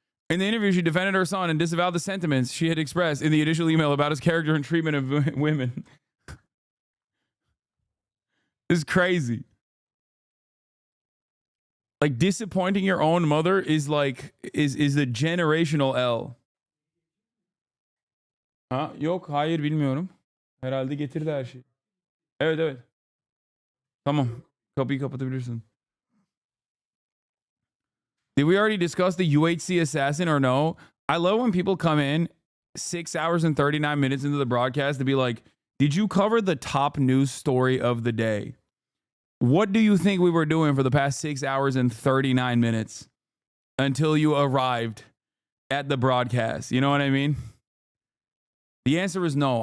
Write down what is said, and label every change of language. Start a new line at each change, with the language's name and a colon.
English: In the interview, she defended her son and disavowed the sentiments she had expressed in the initial email about his character and treatment of women. This is crazy. Like, disappointing your own mother is a generational L.
Turkish: Ha, yok, hayır bilmiyorum. Herhalde getirdi her şeyi. Evet, evet. Tamam. Kapıyı kapatabilirsin.
English: Did we already discuss the UHC assassin or no? I love when people come in 6 hours and 39 minutes into the broadcast to be like, did you cover the top news story of the day? What do you think we were doing for the past 6 hours and 39 minutes until you arrived at the broadcast? You know what I mean? The answer is no.